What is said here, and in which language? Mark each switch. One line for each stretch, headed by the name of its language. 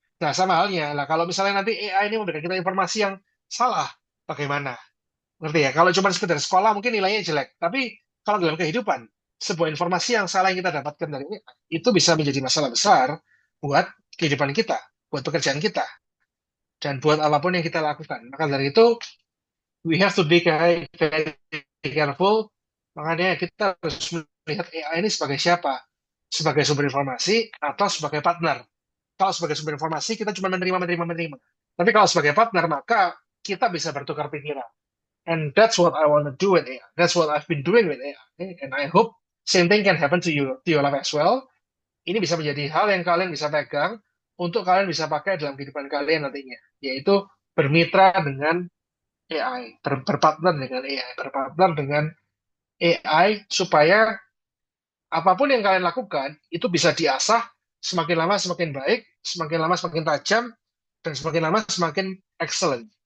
Indonesian: Nah, sama halnya lah kalau misalnya nanti AI ini memberikan kita informasi yang salah, bagaimana? Ngerti ya? Kalau cuma sekedar sekolah mungkin nilainya jelek, tapi kalau dalam kehidupan, sebuah informasi yang salah yang kita dapatkan dari ini, itu bisa menjadi masalah besar buat kehidupan kita, buat pekerjaan kita, dan buat apapun yang kita lakukan. Maka dari itu,
English: we have to be very, very careful.
Indonesian: Makanya kita harus melihat AI ini sebagai siapa? Sebagai sumber informasi atau sebagai partner. Kalau sebagai sumber informasi, kita cuma menerima, menerima, menerima. Tapi kalau sebagai partner, maka kita bisa bertukar pikiran.
English: And that's what I want to do with AI. That's what I've been doing with AI. And I hope same thing can happen to your life as well.
Indonesian: Ini bisa menjadi hal yang kalian bisa pegang untuk kalian bisa pakai dalam kehidupan kalian nantinya, yaitu bermitra dengan AI, berpartner dengan AI, berpartner dengan AI supaya apapun yang kalian lakukan itu bisa diasah semakin lama semakin baik, semakin lama semakin tajam, dan semakin lama semakin excellent.